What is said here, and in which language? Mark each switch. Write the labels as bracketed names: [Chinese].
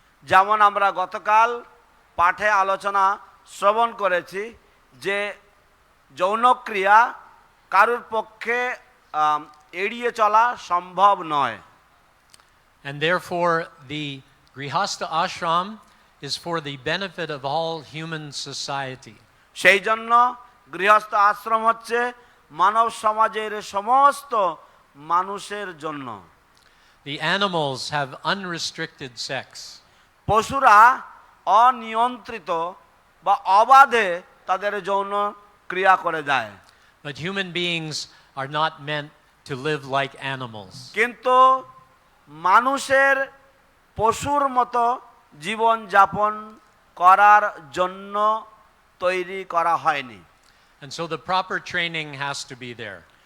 [Bangla] যেমন আমরা গতকাল পাঠে আলোচনা শ্রবণ করেছি যে যৌনক্রিয়া কারুর পক্ষে এড়িয়ে চলা সম্ভব নয়। [English] And therefore the Grihastha ashram is for the benefit of all human society. [Bangla] সেই জন্য গৃহস্থ আশ্রম হচ্ছে মানব সমাজের সমস্ত মানুষের জন্য। [English] The animals have unrestricted sex. [Bangla] পশুরা অনিয়ন্ত্রিত বা অবাধে তাদের যৌন ক্রিয়া করে যায়, [English] But human beings are not meant to live like animals. [Bangla] কিন্তু মানুষের পশুর মতো জীবন যাপন করার জন্য তৈরি করা হয়নি। [English] And so the proper training has to be there.